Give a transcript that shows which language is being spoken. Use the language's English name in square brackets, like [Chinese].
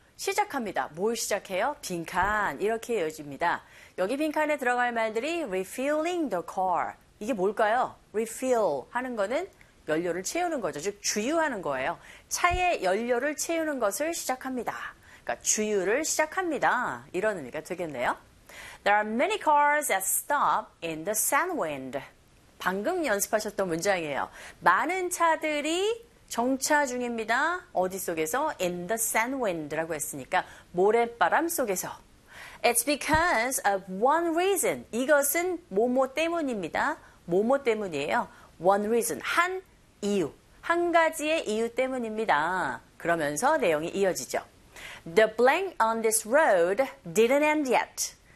[Korean] 시작합니다. 뭘 시작해요? 빈칸. 이렇게 이어집니다. 여기 빈칸에 들어갈 말들이 [English] refilling the car. [Korean] 이게 뭘까요? refill 하는 거는 연료를 채우는 거죠. 즉, 주유하는 거예요. 차에 연료를 채우는 것을 시작합니다. 그러니까 주유를 시작합니다. 이런 의미가 되겠네요. [English] There are many cars that stop in the sand wind. [Korean] 방금 연습하셨던 문장이에요. 많은 차들이 정차 중입니다. 어디 속에서? [English] In the sand wind [Korean] 라고 했으니까 모래바람 속에서. [English] It's because of one reason. [Korean] 이것은 뭐뭐 때문입니다. 뭐뭐 때문이에요. [English] One reason. [Korean] 한 이유. 한 가지의 이유 때문입니다. 그러면서 내용이 이어지죠. [English] The blank on this road didn't end yet.